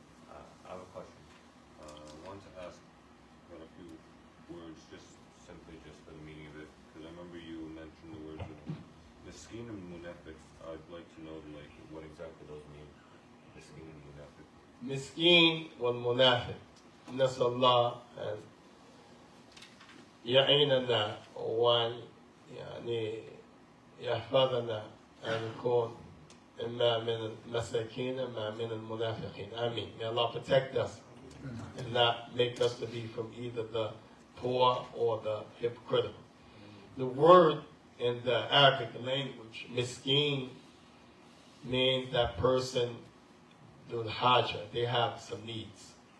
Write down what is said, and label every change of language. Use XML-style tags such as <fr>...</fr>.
<en>I have a question. I wanted to ask about a few words, just simply just for the meaning of it, because I remember you mentioned the words of miskin and munafiq. I'd like to know like what exactly those mean. Miskin and munafiq. Miskin wal munafiq.</en> <ar>نسأل الله أن يعيننا وأن يعني يحفظنا أن نكون إما من المساكين إما من المنافقين.</ar> <en>Amen. May Allah protect us and not make us to be from either the poor or the hypocritical. The word in the Arabic language, miskin, means that person, the haja, they have some needs.</en>